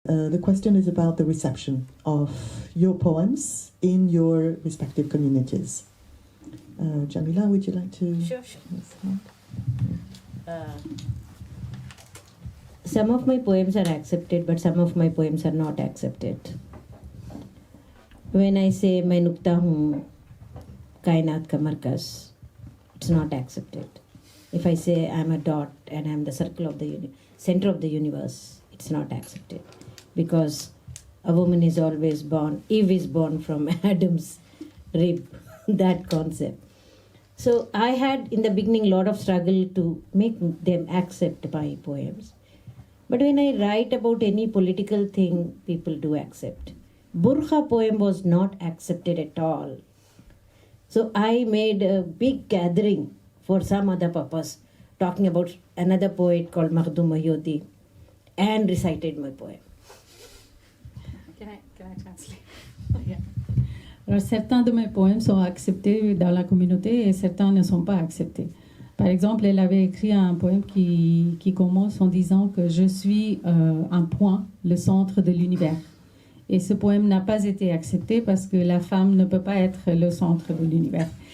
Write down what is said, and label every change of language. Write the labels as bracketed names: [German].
[English] The question is about the reception of your poems in your respective communities. Jamila, would you like to? Sure. Some of my poems are accepted, but some of my poems are not accepted. When I say [Hindi] मैं नुक्ता हूँ कायनात का मरकज़, [English] it's not accepted. If I say I'm a dot and I'm the circle of the center of the universe, it's not accepted. Because a woman is always born, Eve is born from Adam's rib, that concept. So I had in the beginning a lot of struggle to make them accept my poems. But when I write about any political thing, people do accept. Burkha poem was not accepted at all. So I made a big gathering for some other purpose, talking about another poet called Makhdoom Mahyodi, and recited my poem. Can I translate? Yeah. [French] Alors, certains de mes poèmes sont acceptés dans la communauté et certains ne sont pas acceptés. Par exemple, elle avait écrit un poème qui commence en disant que je suis un point, le centre de l'univers. Et ce poème n'a pas été accepté parce que la femme ne peut pas être le centre de l'univers.